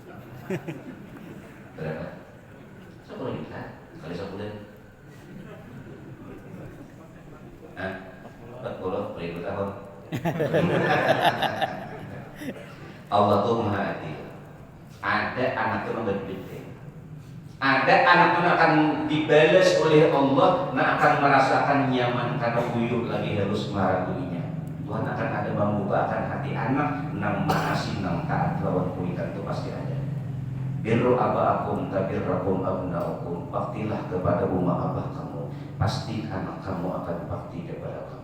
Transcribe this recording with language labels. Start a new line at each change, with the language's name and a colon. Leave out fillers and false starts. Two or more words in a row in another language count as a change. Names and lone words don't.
Indonesian: berapa 10 juta kali 10 Hah? 40 per tahun Allah tuh maha adil.
Banjar: Ada anak itu berbeda. Ada anak itu akan dibalas oleh Allah, akan merasakan nyaman karena uyuh lagi harus maraguinya. Tuhan akan ada mengubahkan hati anak nang maasi nang taat lawan kuitan itu pasti ada.
Arabic: بروا آباءكم تبركم أبناؤكم.
Indonesian: Baktilah kepada rumah abah kamu, pasti anak kamu akan bakti kepada kamu.